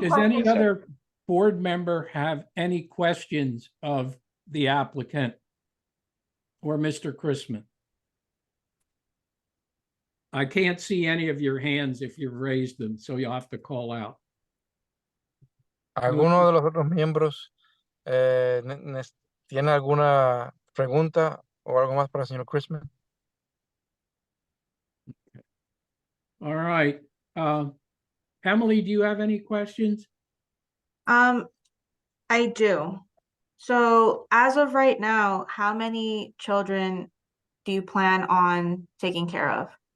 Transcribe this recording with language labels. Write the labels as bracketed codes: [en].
[en] Does question, any other board member have any questions of the applicant or Mr. Chrisman? I can't see any of your hands if you've raised them, so you'll have to call out. [es] ¿Alguno de los otros miembros tiene alguna pregunta o algo más para el señor Chrisman? [en] All right. Emily, do you have any questions? I do. So as of right now, how many children do you plan on taking care of?